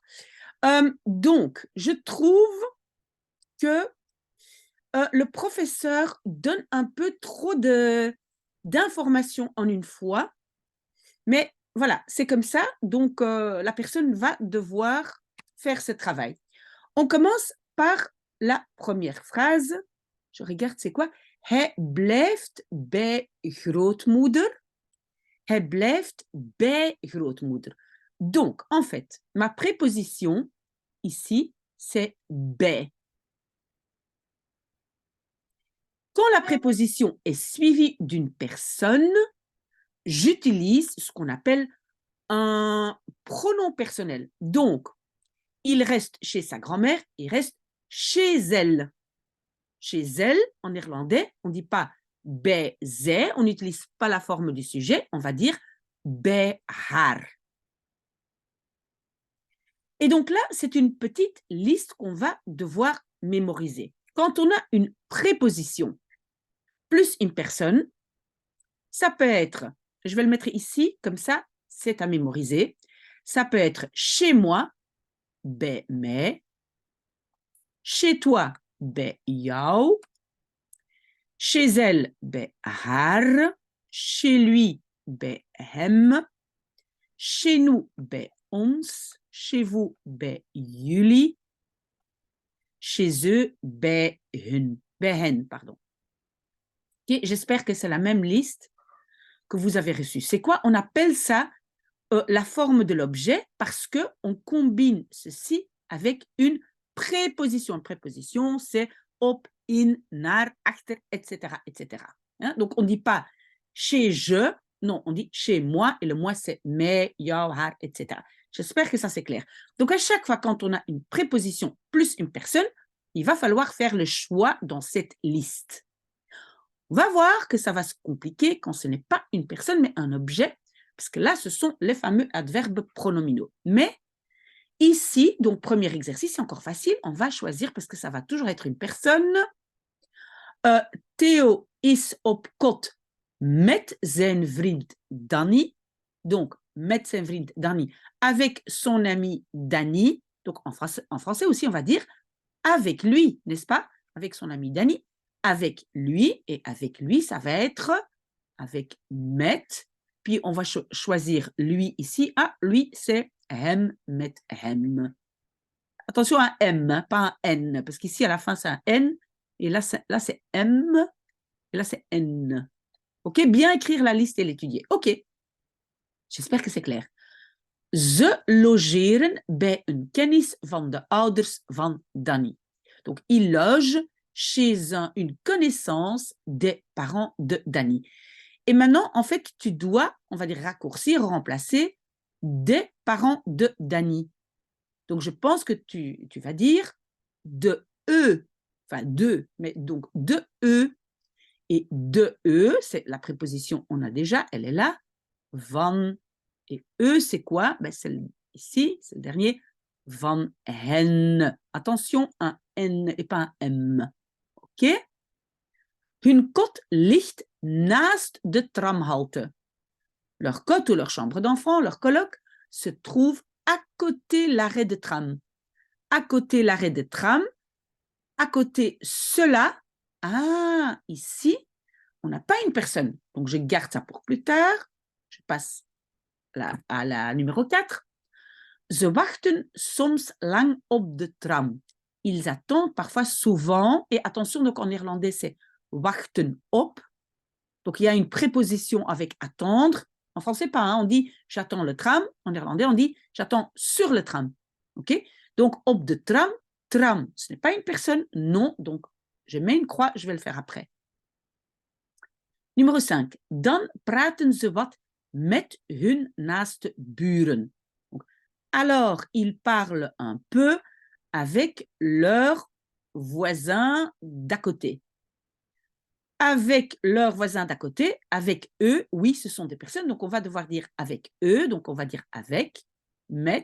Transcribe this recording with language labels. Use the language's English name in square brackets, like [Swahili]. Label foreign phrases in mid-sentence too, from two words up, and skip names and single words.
[French] Donc je trouve que le professeur donne un peu trop d'informations en une fois, mais voilà, c'est comme ça, donc la personne va devoir faire ce travail. On commence par la première phrase. Je regarde, c'est quoi? [Dutch] Hij blijft bij grootmoeder. Hij blijft bij grootmoeder. [French] Donc, en fait, ma préposition ici, c'est bij. Quand la préposition est suivie d'une personne, j'utilise ce qu'on appelle un pronom personnel. Donc, il reste chez sa grand-mère, il reste chez elle. Chez elle, en néerlandais, on ne dit pas [Dutch] bij zij, [French] on n'utilise pas la forme du sujet, on va dire [Dutch] bij haar. [French] Et donc là, c'est une petite liste qu'on va devoir mémoriser. Quand on a une préposition plus une personne, ça peut être, je vais le mettre ici, comme ça, c'est à mémoriser. Ça peut être chez moi, [Dutch] bij mij. [French] Chez toi, [Dutch] bij jou. [French] Chez elle, [Dutch] bij haar. [French] Chez lui, [Dutch] bij hem. [French] Chez nous, [Dutch] bij ons. [French] Chez vous, [Dutch] bij jullie. [French] Chez eux, [Dutch] bij hun. Bij hen, [French] pardon. Okay, j'espère que c'est la même liste que vous avez reçue. C'est quoi? On appelle ça la forme de l'objet parce qu'on combine ceci avec une préposition. Une préposition, c'est [Dutch] op, in, naar, achter, [French] etc. etc. Hein? Donc, on ne dit pas chez je, non, on dit chez moi, et le moi, c'est [Dutch] mij, jou, haar, [French] etc. J'espère que ça, c'est clair. Donc, à chaque fois, quand on a une préposition plus une personne, il va falloir faire le choix dans cette liste. On va voir que ça va se compliquer quand ce n'est pas une personne, mais un objet, parce que là, ce sont les fameux adverbes pronominaux. Mais ici, donc premier exercice, c'est encore facile, on va choisir, parce que ça va toujours être une personne. [Dutch] Theo is op kot met zijn vriend Danny. Donc, met zijn vriend Danny, [French] avec son ami Danny. Donc, en français aussi, on va dire avec lui, n'est-ce pas? Avec son ami Danny. Avec lui, et avec lui, ça va être avec met. Puis on va choisir lui ici. Ah, lui, c'est hem, [Dutch] met hem. [French] Attention à M, hein, pas un N, parce qu'ici à la fin c'est un N, et là c'est M, et là c'est N. Ok, bien écrire la liste et l'étudier. Ok, j'espère que c'est clair. [Dutch] Ze logeren bij een kennis van de ouders van Danny. [French] Donc, il loge chez une connaissance des parents de Danny. Et maintenant, en fait, tu dois, on va dire raccourcir, remplacer des parents de Danny. Donc, je pense que tu vas dire de eux, enfin de, mais donc de eux. Et de eux, c'est la préposition, on a déjà, elle est là, van. Et eux, c'est quoi? Ben, c'est ici, c'est le dernier, [Dutch] van hen. [French] Attention, un N et pas un M. OK? [Dutch] Hun kot ligt naast de tramhalte. [French] Leur cote ou leur chambre d'enfant, leur coloc, se trouve à côté l'arrêt de tram. À côté l'arrêt de tram, à côté cela. Ah, ici, on n'a pas une personne. Donc, je garde ça pour plus tard. Je passe à la numéro 4. [Dutch] Ze wachten soms lang op de tram. [French] Ils attendent parfois souvent. Et attention, donc en néerlandais, c'est [Dutch] wachten op. [French] Donc, il y a une préposition avec attendre. En français, pas. Hein, on dit j'attends le tram. En néerlandais, on dit j'attends sur le tram. OK? Donc, [Dutch] op de tram. [French] Tram, ce n'est pas une personne. Non. Donc, je mets une croix. Je vais le faire après. Numéro 5. [Dutch] Dan praten ze wat met hun naaste buren. [French] Donc, alors, ils parlent un peu avec leurs voisins d'à côté. Avec leurs voisins d'à côté, avec eux, oui, ce sont des personnes, donc on va devoir dire avec eux, donc on va dire avec, met.